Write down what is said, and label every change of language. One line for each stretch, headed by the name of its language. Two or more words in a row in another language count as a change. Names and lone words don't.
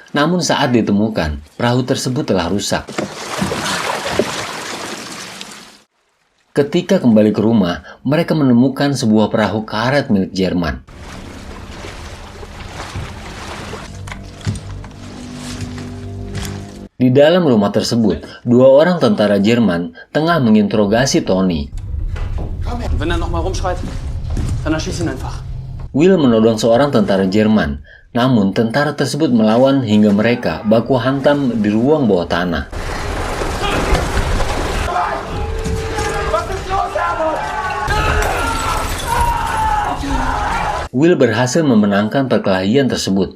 Indonesian: Namun saat ditemukan, perahu tersebut telah rusak. Ketika kembali ke rumah, mereka menemukan sebuah perahu karet milik Jerman. Di dalam rumah tersebut, 2 orang tentara Jerman tengah menginterogasi Tony.
German: Wenn er nochmal rumschreit, dann erschieß ihn einfach.
Indonesian: Will menodong seorang tentara Jerman, namun tentara tersebut melawan hingga mereka baku hantam di ruang bawah tanah. Will berhasil memenangkan perkelahian tersebut.